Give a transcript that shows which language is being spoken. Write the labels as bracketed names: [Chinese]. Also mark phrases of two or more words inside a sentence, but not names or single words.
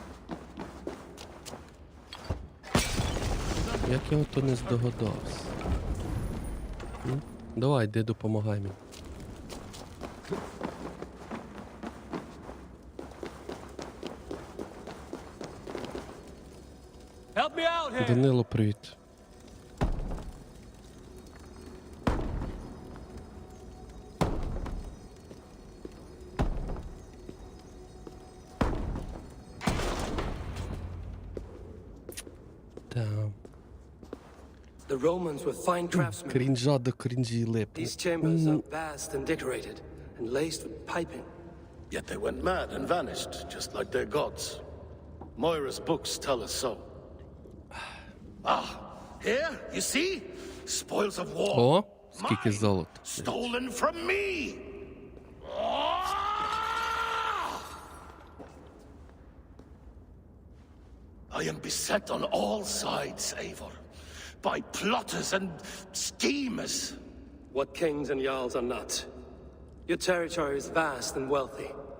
[Ukrainian] Як я ото не здогадався. Давай, йди допомагай мені. [English] Help me out here. [Ukrainian] Данило, привіт. Там. [English] The Romans were fine craftsmen. [Ukrainian] Крінжа до крінжі липне. [English] These chambers are vast and decorated, and laced with piping. Yet they went mad and vanished, just like their gods. Moira's books tell us so. Here, you see? Spoils of war. [Ukrainian] О, скільки золота. [English] Stolen from me. I am beset on all sides, Eivor, by plotters and schemers. What kings and jarls are not. Your territory is vast and wealthy.